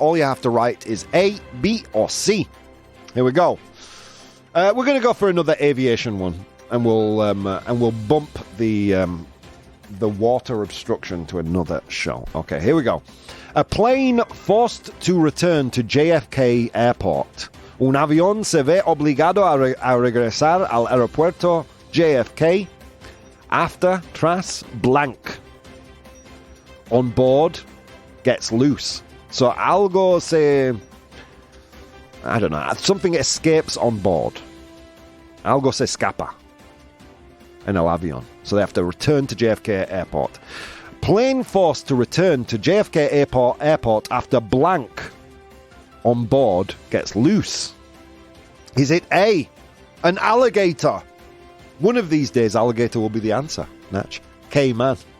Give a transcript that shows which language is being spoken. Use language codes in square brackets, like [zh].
[en] All you have to write is A, B, or C. Here we go. We're going to go for another aviation one, and we'll bump the the water obstruction to another show. Okay, here we go. A plane forced to return to JFK Airport. [es] Un avión se ve obligado a regresar al aeropuerto JFK after tras blank. [en] On board gets loose. So [es] algo se... [en] I don't know. Something escapes on board. [es] Algo se escapa en el avión. [en] So they have to return to JFK Airport. Plane forced to return to JFK Airport after blank on board gets loose. Is it A, an alligator? One of these days, alligator will be the answer, Natch. K-man.